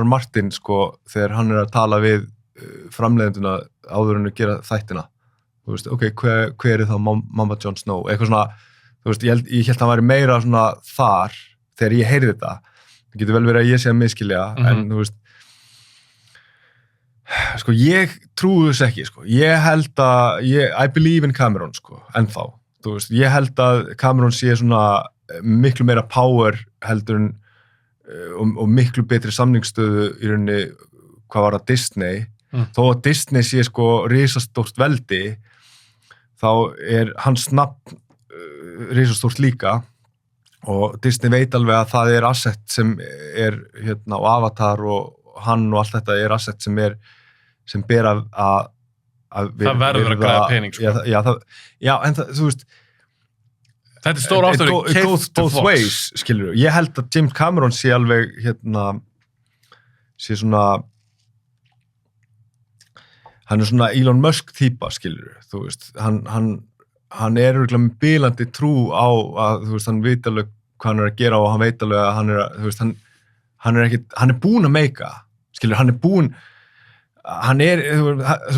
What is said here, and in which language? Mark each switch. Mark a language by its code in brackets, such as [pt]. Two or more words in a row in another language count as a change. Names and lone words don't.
[is] Martin sko, þegar hann er að tala við framleiðenduna áður en að gera þættina þú veist, ok, hver er þá Mama Jon Snow eitthvað svona, þú veist, ég held að hann væri meira svona þar þegar ég heyrði þetta það getur vel verið að ég sé að miskilja en þú veist sko, ég trúi þess ekki sko, ég held að [en] I believe in Cameron [is] sko, ennþá þú veist, ég held að Cameron sé svona miklu meira power heldur en og miklu betri samningsstöðu í rauninni hvað var að Disney þó að Disney sé sko risastórt veldi þá er hans nafn risastórt líka og Disney veit alveg að það er asset sem er hérna og Avatar og hann og allt þetta er asset sem ber að það verður að græða pening sko. já, en það, þú veist Þetta er stór ástæður [en] it goes both ways, [is] skilur. Ég held að James Cameron sé alveg, sé svona, hann er svona Elon Musk típa, skilur, þú veist, hann er örugglega með bilandi trú á að, þú veist, hann veit alveg hvað hann er að gera og hann veit alveg að hann er, þú veist, hann er búinn að meika, skilur, hann er búinn, hann er, þú veist,